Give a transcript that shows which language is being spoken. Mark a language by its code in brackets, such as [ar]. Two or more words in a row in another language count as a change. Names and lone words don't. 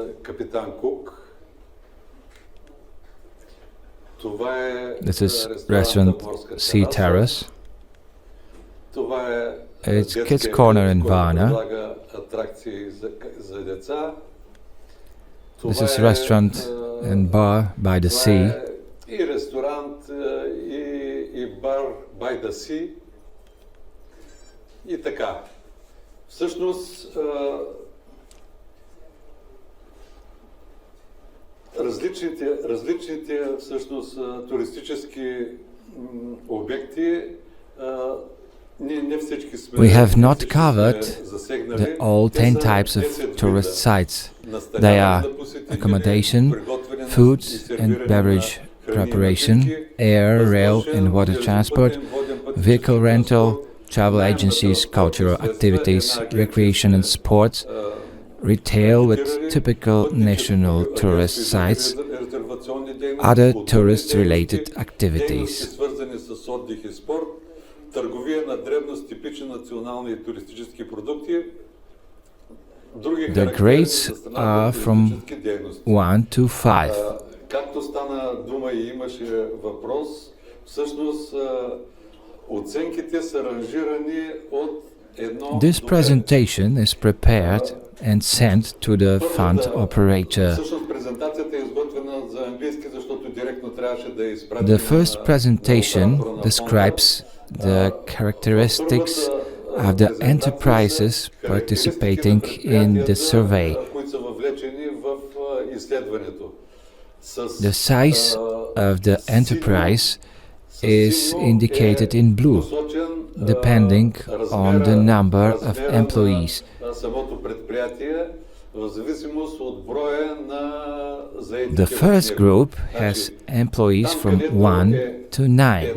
[en] This is restaurant Sea Terrace. It's Kids Corner in Varna. This is restaurant and bar by the sea. [bg] И ресторант, и бар [en] by the sea. [bg] И така. Всъщност, различните всъщност туристически обекти не всички сме [en] We have not covered all 10 types of tourist sites. They are accommodation, food and beverage preparation, air, rail and water transport, vehicle rental, travel agencies, cultural activities, recreation and sports, retail with typical national tourist sites, other tourist-related activities. [bg] Търговия на дребно с типични национални и туристически продукти. [en] The grades are from 1 to 5. [bg] Както стана дума и имаше въпрос, всъщност оценките са ранжирани от 1 [en] This presentation is prepared and sent to the fund operator. [bg] Всъщност презентацията е изготвена за английски, защото директно трябваше да я изпратим. [en] The first presentation describes the characteristics of the enterprises participating in the survey. [bg] които са въвлечени в изследването. [en] The size of the enterprise is indicated in blue, depending on the number of employees. The first group has employees from 1 to 9.